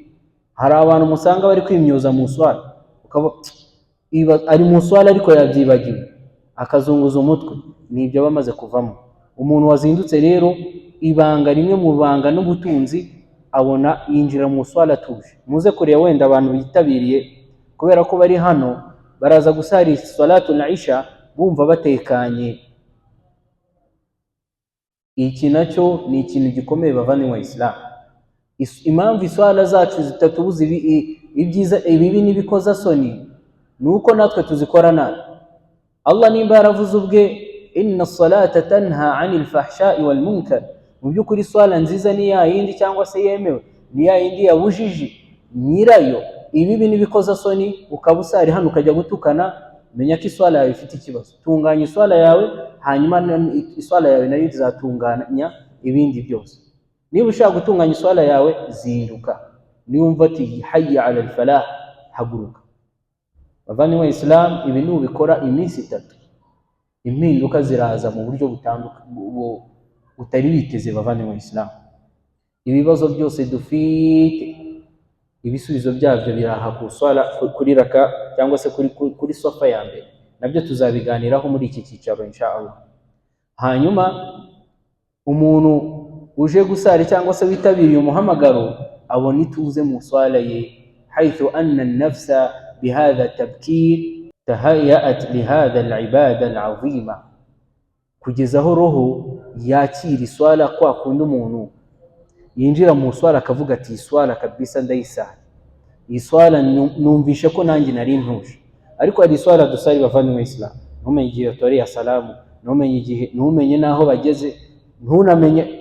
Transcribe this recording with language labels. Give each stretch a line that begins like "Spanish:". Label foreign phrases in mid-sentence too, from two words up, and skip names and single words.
Kinyarwanda: Hari abantu musanga bari kwimyoza mu swala, ukaba ari mu swala ariko yabyibagiwe, akazunguza umutwe, nibyo bamaze kuvamo. Umuntu wazindutse rero, ibanga rimwe mu banga n'ubutunzi abona yinjira mu swala tuje. Muze kureba wenda abantu bitabiriye, kubera ko bari hano baraza gusari
Arabic: صلاة العشاء
Kinyarwanda: bumva batekanye. Iki nacyo ni ikintu gikomeye bavandimwe Islam. Impamvu iswala zacu zitatubuza ibyiza ibibi n'ibikoza soni, nuko natwe tuzikora nabi. Allah nimba yaravuze ubwe
Arabic: إن الصلاة تنهى عن الفحشاء والمنكر.
Kinyarwanda: Mu by'ukuri swala nziza ni ya yindi cyangwa se yemewe ni ya yindi yabujije nyirayo ibibi n'ibikoza soni, ukaba usari hano ukajya gutukana, menya ko iswala yawe ifite ikibazo. Tunganya iswala yawe, hanyuma iswala yawe nayo izatunganya ibindi byose. Niba ushaka gutunganya iswala yawe, zinduka. Niwumva ati
Arabic: حي على الفلاح,
Kinyarwanda: haguruka. Bavandimwe wa Islam, ibi nubikora iminsi 3, impinduka ziraza mu buryo butandukanye utari witeze. Bavandimwe wa Islam, ibibazo byose dufite ibisubizo byabyo biraha ku swala, kuri raka cyangwa se kuri sofa ya mbere. Nabyo tuzabiganiraho muri iki cyicaro inshallah. Hanyuma umuntu uje gusari cyangwa se witabiriye umuhamagaro abona ituze mu swala ye,
Arabic: حيث أن النفس بهذا التبكير تهيأت لهذه العبادة العظيمة,
Kinyarwanda: kugezaho roho yakira iswala kwa kundi umuntu yinjira mu swala akavuga ati iswala kabisa ndayisara, iswala numvishe ko nanjye nari ntuje. Ariko hari iswala dusari bavandimwe Islam, ntumenye igihe tori ya salamu, ntumenye naho bageze, ntunamenye.